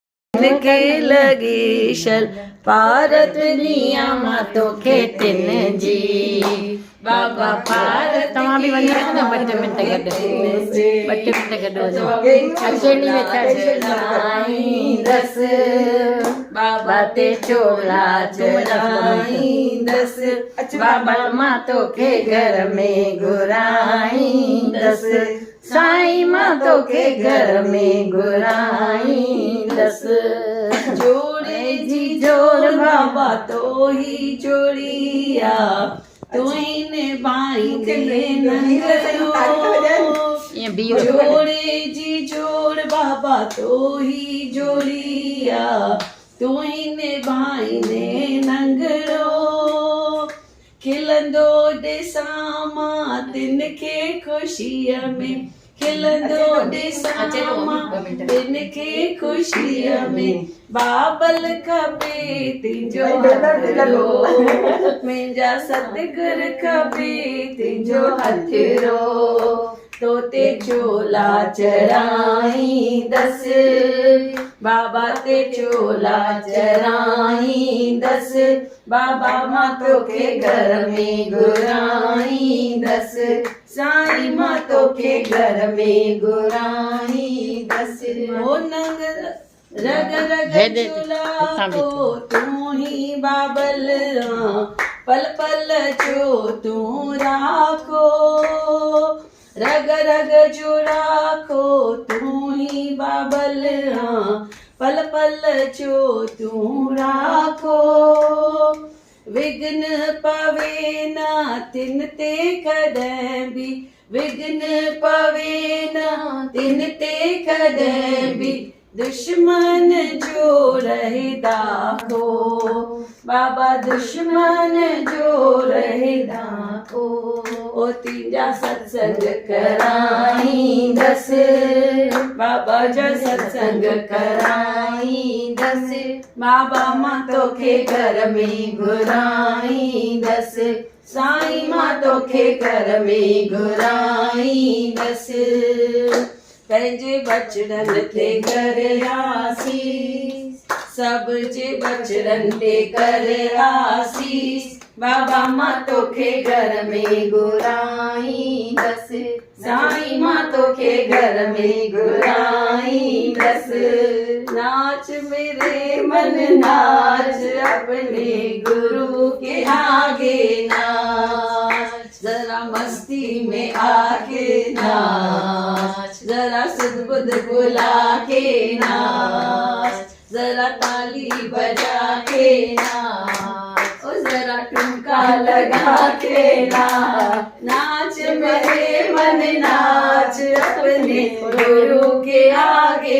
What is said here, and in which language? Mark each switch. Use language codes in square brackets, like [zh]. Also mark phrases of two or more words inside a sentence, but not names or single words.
[sd] के लगी शल भारत नियमा तो खेतिन जी बाबा भारत तव्हां बि वञो न 2 मिंट गॾु 2 मिंट गॾु दस बाबा ते चोला चढ़ाईंदस बाबा मां तोखे घर में घुराईंदस साईं मां तोखे घर में घुराईंदस जोड़े जी जोड़ बाबा तो ही जोड़िया तू ही ने भाई दिले नंगरो जोड़े जी जोड़ बाबा तो ही जोड़िया तू ही ने भाई ने नंगरो खिलंदो ॾिसां तिन खे ख़ुशीअ में खिलंदो ॾिसां तिन खे ख़ुशीअ में बाबल खपे तुंहिंजो हथरो मुंहिंजा सतगुर खपे तुंहिंजो हथरो तो ते चोला चढ़ाईंदस बाबा ते चोला चढ़ाईंदस बाबा मां तोखे घर में घुराईंदस साईं मां तोखे घर में घुराईंदस ओ नंग रग रग चोला को तू ही बाबल पल पल जो तू राखो रग रग जो राखो तू ही बाबल पल पल जो तू राखो विघ्न पवे न तिन ते कॾहिं बि विघ्न पवे न तिन ते कॾहिं बि दुश्मन जो रहे दाखो बाबा दुश्मन जो रहे दाखो ओ तुंहिंजा सत्संग कराईंदस बाबा जा सत्संग कराईंदस बाबा मां तोखे घर में घुराईंदस साईं मां तोखे घर में घुराईंदस पंहिंजे बचड़न ते कर आसीस सब जे बचड़न ते कर आसीस बाबा मां तोखे घर में घुराईंदस साईं मां तोखे घर में घुराईंदस [hi] नाच मेरे मन नाच अपने गुरु के आगे नाच जरा मस्ती में आके नाच जरा सुध बुला के नाच जरा ताली बजा के नाच और जरा ठुमका लगा के नाच मेरे मन नाच अपने गुरु के आगे